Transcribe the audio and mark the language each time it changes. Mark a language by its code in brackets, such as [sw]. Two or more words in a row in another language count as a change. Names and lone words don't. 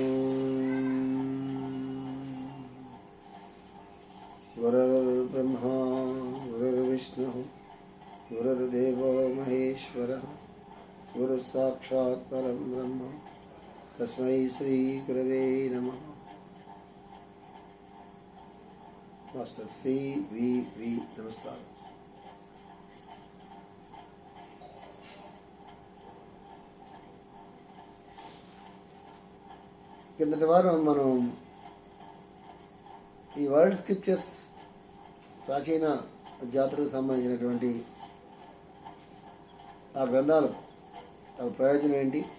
[sa] गुरुर्ब्रह्मा गुरुर्विष्णुः गुरुर्देवो महेश्वरः गुरुसाक्षात् परं ब्रह्म तस्मै श्रीगुरवे नमः। [te] మాస్టర్ సీ వీ నమస్కార। కిందటి వారం మనం ఈ [en] world scriptures [te] ప్రాచీన జాతులకు సంబంధించినటువంటి ఆ గ్రంథాలు తన ప్రయోజనం ఏంటి,